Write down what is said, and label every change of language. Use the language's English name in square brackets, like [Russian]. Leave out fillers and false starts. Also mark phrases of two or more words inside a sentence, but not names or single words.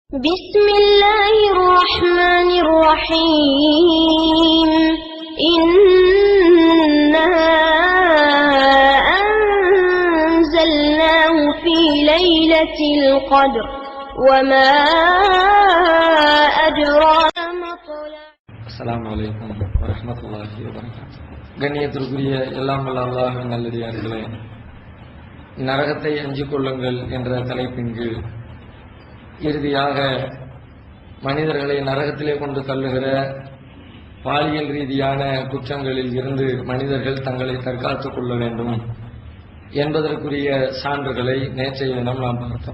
[Arabic] بسم الله الرحمن الرحيم إنا أنزلناه في ليلة القدر وما أدراك ما طلع. السلام عليكم ورحمة الله وبركاته. [Tamil] கண்ணியத்திற்குரிய எல்லாம் வல்ல அல்லாஹ்வின் நல்லடியார்களே, நரகத்தை அஞ்சிக் கொள்ளுங்கள் என்ற தலைப்பின் கீழ் இறுதியாக மனிதர்களை நரகத்திலே கொண்டு தள்ளுகிற பாலியல் ரீதியான குற்றங்களில் இருந்து மனிதர்கள் தங்களை தற்காத்துக் கொள்ள வேண்டும் என்பதற்குரிய சான்றுகளை நேற்றைய தினம் நாம் பார்த்தோம்.